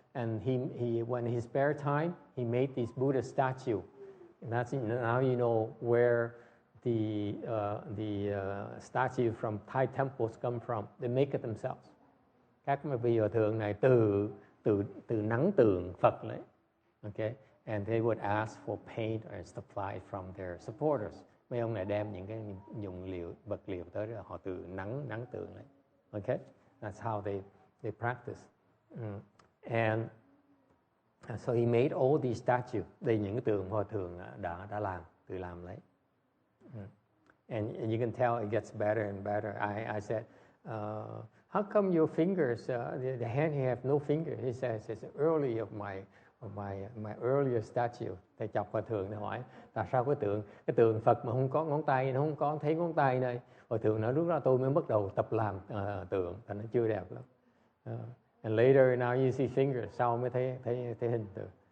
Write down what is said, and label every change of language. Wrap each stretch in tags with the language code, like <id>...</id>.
<en>And he when he spare time, he made this Buddha statue. And that's now you know where the statue from Thai temples come from. They make it themselves.</en> <vi>Các vị hòa thượng này từ nắng tượng Phật lấy.</vi> <en>Okay, and they would ask for paint or supply from their supporters.</en> <vi>Mấy ông này đem những cái vật liệu tới đó, họ từ nắng tượng lấy.</vi> <en>Okay, that's how they practice. And so he made all these statues.</en> <vi>Đây những cái tượng hòa thượng đã tự làm lấy.</vi> <en>And you can tell it gets better and better. I said, how come your fingers, the hand you have no finger? He says it's early of my earlier statue.</en> <vi>Thầy chọc hòa thượng, thầy hỏi tại sao cái tượng Phật mà không có ngón tay, nó không có thấy ngón tay đây. Hòa thượng nói lúc đó tôi mới bắt đầu tập làm tượng, thành nó chưa đẹp lắm.</vi> <en>And later now you see fingers,</en> <vi>sau mới thấy hình tượng.</vi>